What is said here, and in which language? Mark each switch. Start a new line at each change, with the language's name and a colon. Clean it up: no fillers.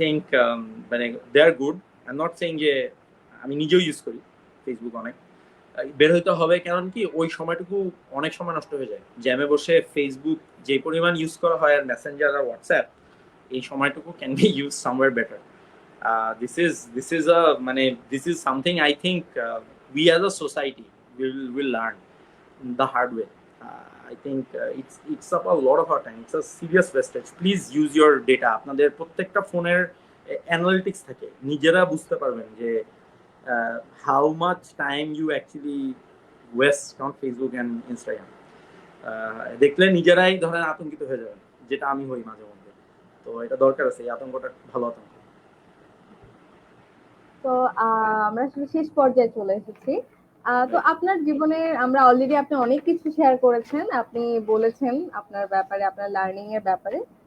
Bangla: I think মানে
English: they are good, I am not saying
Bangla: যে, আমি নিজেও ইউজ করি ফেসবুক অনেক, বের হইতে হবে, কারণ কি ওই সময়টুকু অনেক সময় নষ্ট হয়ে যায় জ্যামে বসে। ফেসবুক যে পরিমাণ ইউজ করা হয়, আর মেসেঞ্জার আর হোয়াটসঅ্যাপ, এই সময়টুকু
English: Can be use somewhere better. This is a মানে this is something I think we as a society will learn the hard way. I think it's up a lot of our time. It's a serious wastage. Please use your data.
Bangla: আপনাদের প্রত্যেকটা ফোনের analytics থাকে, নিজেরা বুঝতে পারবেন যে
English: how much time you actually waste on Facebook and Instagram.
Bangla: দেখলে নিজেরাই ধরেন আতঙ্কিত হয়ে যাবেন, যেটা আমি হই মাঝে মধ্যে। তো এটা দরকার আছে, এই আতঙ্কটা ভালো আতঙ্ক। তো আমরা আসলে শেষ পর্যায়ে চলে এসেছি। তো আপনার জীবনে আমরা অলরেডি, আপনি অনেক কিছু শেয়ার করেছেন, আপনি বলেছেন আপনার ব্যাপারে, আপনার লার্নিং এর ব্যাপারে।